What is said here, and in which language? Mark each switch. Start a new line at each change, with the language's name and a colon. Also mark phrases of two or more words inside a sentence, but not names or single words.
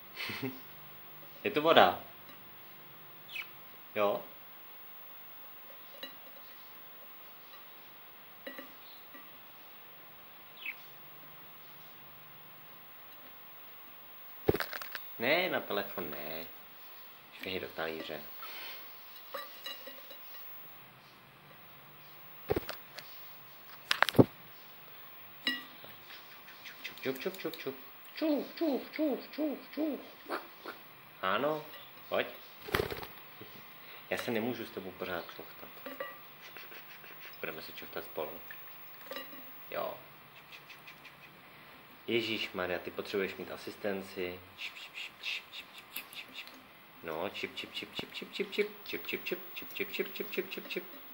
Czech: Je to voda. Jo? Ne, na telefon ne. Švihej do talíře. Čup, čup, čup, čup. Čuf, čuf, čuf, čuf, čuf. Ano, pojď. Já se nemůžu s tebou pořád čoftat. Budeme se čoftat spolu. Jo. Ježíšmarja, ty potřebuješ mít asistenci. No, čip, čip, čip, čip, čip, čip, čip, čip, čip, čip, čip, čip, čip, čip, čip, čip, čip.